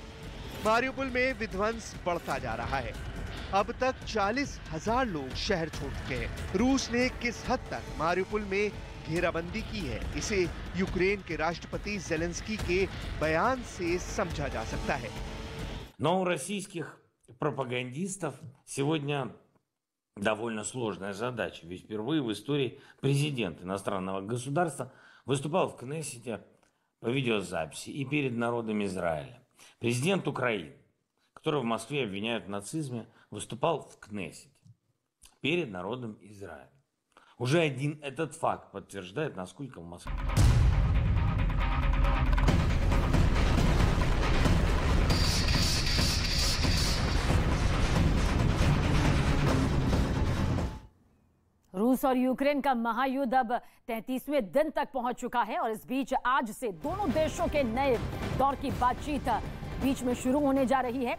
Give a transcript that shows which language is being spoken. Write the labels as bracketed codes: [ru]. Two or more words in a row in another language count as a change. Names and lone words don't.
[hi] मारियुपोल में विध्वंस बढ़ता जा रहा है। अब तक 40,000 लोग शहर छोड़ चुके हैं। रूस ने किस हद तक मारियुपोल में घेराबंदी की है, इसे यूक्रेन के राष्ट्रपति ज़ेलेंस्की के बयान से समझा जा सकता है। [ru] Но у российских пропагандистов сегодня довольно сложная задача, ведь впервые в истории президент иностранного государства выступал в Кнессете по видеозаписи и перед народом Израиля. Президент Украины, которого в Москве обвиняют в нацизме, выступал в Кнессете перед народом Израиля. Уже один этот факт подтверждает, насколько в Москве... [hi] रूस और यूक्रेन का महायुद्ध अब 33वें दिन तक पहुंच चुका है और इस बीच आज से दोनों देशों के नए दौर की बातचीत बीच में शुरू होने जा रही है।